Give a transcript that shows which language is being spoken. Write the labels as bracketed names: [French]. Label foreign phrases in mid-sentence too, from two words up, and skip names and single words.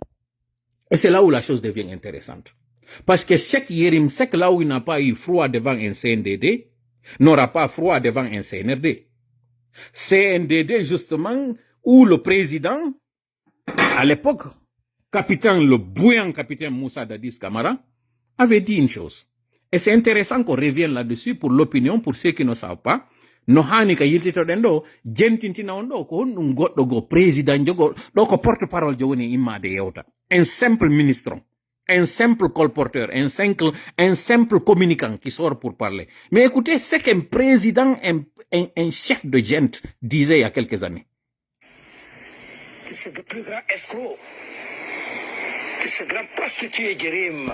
[French] Et c'est là où la chose devient intéressante. Parce que chaque Yérim Seck, là où il n'a pas eu froid devant un CNDD, n'aura pas froid devant un CNRD. CNDD, justement, où le président, à l'époque, le bouillant capitaine Moussa Dadis Camara, avait dit une chose. Et c'est intéressant qu'on revienne là-dessus pour l'opinion, pour ceux qui ne savent pas. [Fula] No hani ka yiltito den do jentintina on do ko on goddo go président jogo do ko porte-parole joni imma de yewta. [French] Un simple ministre, un simple colporteur, un simple communicant qui sort pour parler. Mais écoutez ce qu'un président, un chef de gente disait il y a quelques années. Que ce plus grand escroc, que ce grand prostitué Yérim.